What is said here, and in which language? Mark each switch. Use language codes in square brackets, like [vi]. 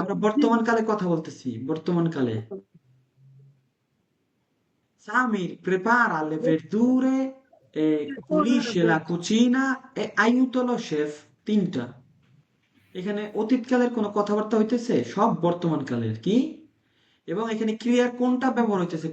[bn] আমরা বর্তমানকালে কথা বলতেছি, বর্তমানকালে। [it] Samir prepara le verdure e pulisce la cucina e aiuta lo chef. [bn] 3টা। এখানে অতীতকালের কোনো কথাবার্তা হইতেছে? সব বর্তমানকালের। কি? এবং এখানে ক্রিয়ার কোনটা ব্যবহার হইতেছে?